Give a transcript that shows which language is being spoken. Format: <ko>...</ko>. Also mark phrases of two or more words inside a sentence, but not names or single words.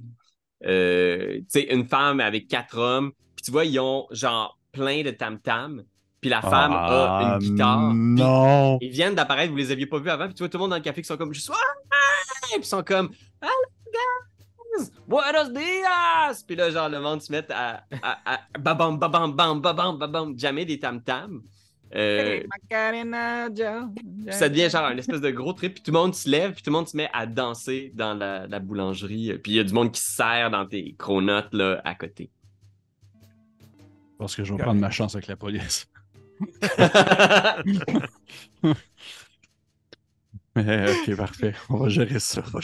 <fr>Tu sais, une femme avec 4 hommes. Puis tu vois, ils ont genre plein de tam-tam. Puis la femme a une guitare. Puis Non! ils viennent d'apparaître, vous les aviez pas vus avant. Puis tu vois tout le monde dans le café qui sont comme je suis puis ils sont comme</fr> <en>hello guys,</en> <es>buenos dias.</es> <fr>Puis là genre le monde se met à babam babam bam babam babam jammer des tam-tam. Macarena, Joe. Puis ça devient genre un espèce de gros trip, puis tout le monde se lève, puis tout le monde se met à danser dans la boulangerie. Puis il y a du monde qui se sert dans tes cronotes là, à côté. Parce que je vais prendre ma chance avec la police. Ok, parfait. On va gérer ça.</fr>